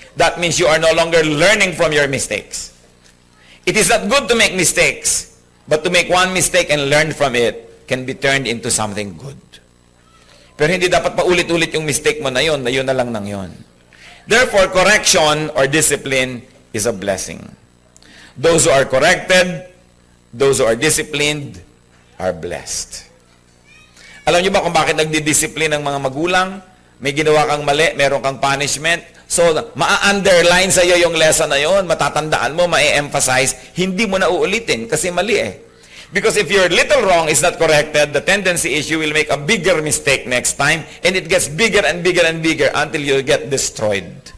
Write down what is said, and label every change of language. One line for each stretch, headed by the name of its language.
English: That means you are no longer learning from your mistakes. It is not good to make mistakes, but to make one mistake and learn from it can be turned into something good.
Filipino: Pero hindi dapat paulit-ulit yung mistake mo na yun na lang nang yun.
English: Therefore, correction or discipline is a blessing. Those who are corrected, those who are disciplined, are blessed.
Filipino: Alam niyo ba kung bakit nagdi-discipline ang mga magulang? May ginawa kang mali, meron kang punishment. So, ma-underline sa iyo yung lesson na yon, matatandaan mo, ma-emphasize, hindi mo na uulitin kasi mali eh.
English: Because if your little wrong is not corrected, the tendency is you will make a bigger mistake next time, and it gets bigger and bigger and bigger until you get destroyed.